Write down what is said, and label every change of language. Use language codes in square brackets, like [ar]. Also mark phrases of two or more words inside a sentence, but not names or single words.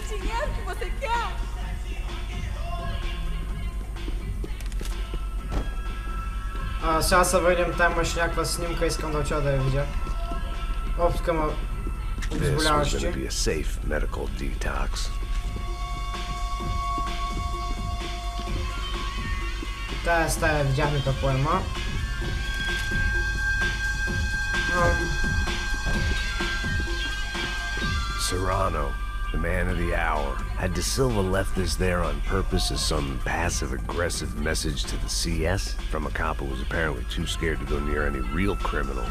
[bg] Сега се върнем, там имаш някаква снимка, искам да отида да я видя. Опткама [en] This was gonna [bg] обезболяващи. [en] be a safe medical detox. [bg] Тая стая видяхме какво има. [en] Serrano, the man of the hour. Had De Silva left this there on purpose as some passive-aggressive message to the CS from a cop who was apparently too scared to go near any real criminals?